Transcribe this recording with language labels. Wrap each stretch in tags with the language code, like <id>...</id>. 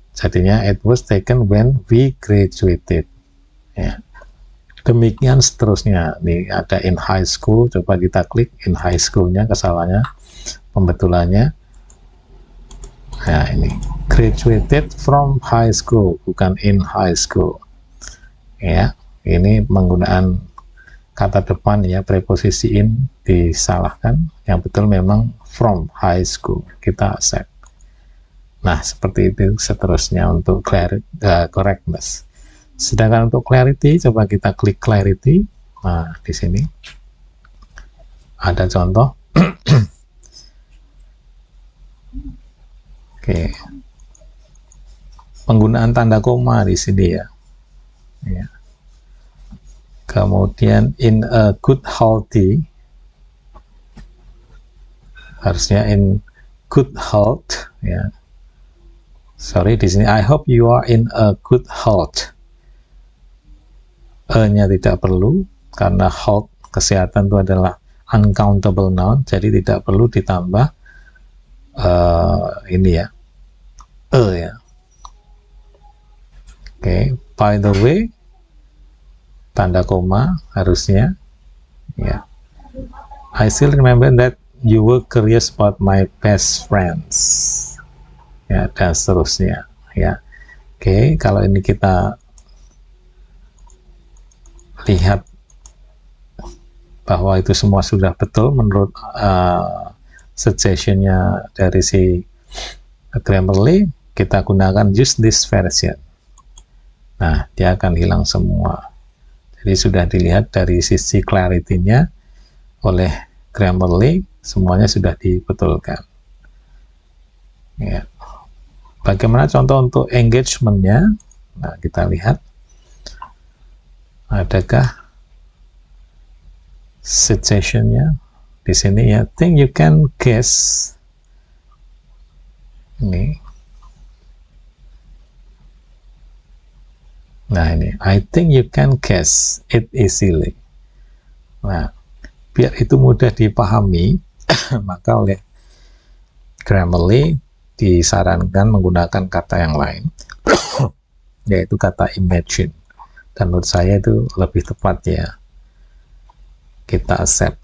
<en>Jadinya it was taken when we graduated. Ya.</en> <id>Demikian seterusnya. Nih ada in high school, coba kita klik in high school-nya, kesalahannya, pembetulannya. Nah, ini</id> <en>graduated from high school,</en> <id>bukan in high school. Ya, ini penggunaan kata depan ya, preposisi in disalahkan. Yang betul memang from high school. Kita accept. Nah, seperti itu seterusnya untuk correctness. Sedangkan untuk clarity, coba kita klik clarity. Nah, di sini ada contoh. Oke. Penggunaan tanda koma di sini ya. Ya. Kemudian in a good healthy, harusnya in good health ya.</id> <en>Sorry, di sini I hope you are in a good health.</en> <id>E-nya tidak perlu karena health, kesehatan itu adalah uncountable noun, jadi tidak perlu ditambah ini ya, E ya. Oke, by the way, tanda koma harusnya ya.</id> <en>I still remember that you were curious about my best friends.</en> <id>Ya, dan seterusnya ya. Oke, kalau ini kita lihat bahwa itu semua sudah betul menurut suggestion-nya dari si Grammarly, kita gunakan use this version. Nah, dia akan hilang semua. Jadi sudah dilihat dari sisi clarity-nya oleh Grammarly semuanya sudah dibetulkan. Ya. Bagaimana contoh untuk engagementnya? Nah, kita lihat. Adakah suggestionnya di sini ya?</id> <en>Think you can guess.</en> <id>Ini.</id> <en>Nah ini, I think you can guess it easily.</en> <id>Nah, biar itu mudah dipahami, maka oleh Grammarly disarankan menggunakan kata yang lain, yaitu kata imagine. Dan menurut saya itu lebih tepat ya, kita accept.</id>